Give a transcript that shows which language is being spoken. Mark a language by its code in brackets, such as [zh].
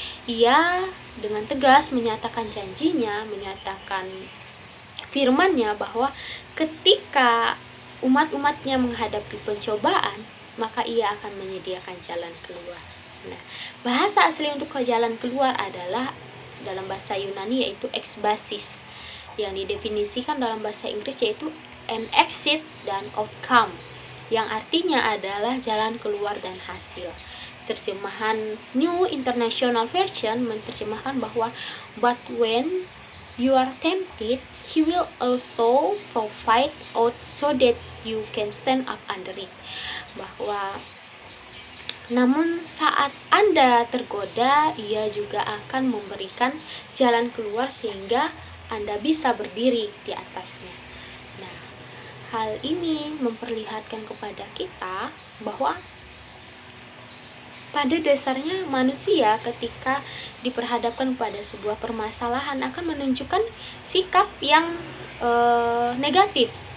[id] Ia dengan tegas menyatakan janjinya, menyatakan firman-Nya bahwa ketika umat-umatnya menghadapi pencobaan, maka ia akan menyediakan jalan keluar. Nah, bahasa asli untuk jalan keluar adalah dalam bahasa Yunani yaitu ekbasis, yang didefinisikan dalam bahasa Inggris yaitu [en] an exit [id] dan outcome, yang artinya adalah jalan keluar dan hasil. Terjemahan New International Version menerjemahkan bahwa [en] but when you are tempted, he will also provide out so that you can stand up under it. [id] Bahwa namun saat Anda tergoda, ia juga akan memberikan jalan keluar sehingga Anda bisa berdiri di atasnya. Nah, hal ini memperlihatkan kepada kita bahwa pada dasarnya manusia ketika diperhadapkan pada sebuah permasalahan akan menunjukkan sikap yang negatif.